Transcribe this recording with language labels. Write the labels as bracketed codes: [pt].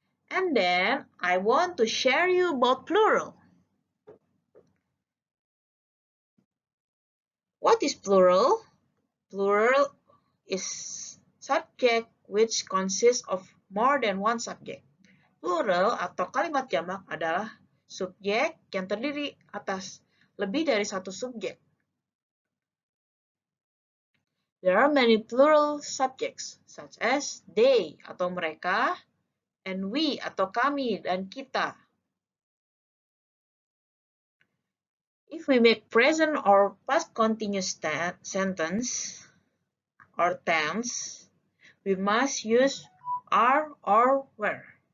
[en] And then I want to share you about plural. What is plural? Plural is subject which consists of more than one subject. [id] Plural atau kalimat jamak adalah subjek yang terdiri atas lebih dari satu subjek. [en] There are many plural subjects such as they [id] atau mereka, [en] and we [id] atau kami dan kita. [en] If we make present or past continuous sentence or tense, we must use are or were.